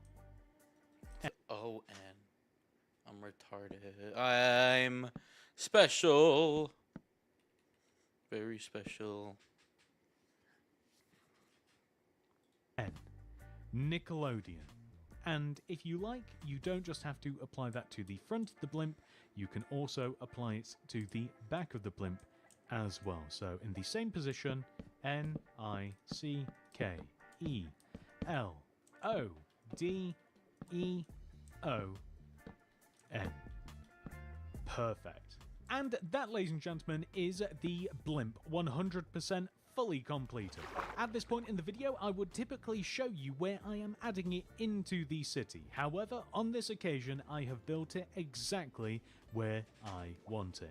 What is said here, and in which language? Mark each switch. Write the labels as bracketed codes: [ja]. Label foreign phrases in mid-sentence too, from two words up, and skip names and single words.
[en] O-N. I'm retarded. I'm special. Very special. N. Nickelodeon. And if you like, you don't just have to apply that to the front of the blimp, you can also apply it to the back of the blimp as well. So in the same position, N, I, C, K, E, L, O, D, E, O, N. Perfect. And that, ladies and gentlemen, is the blimp 100% fully completed. At this point in the video, I would typically show you where I am adding it into the city. However, on this occasion, I have built it exactly where I want it.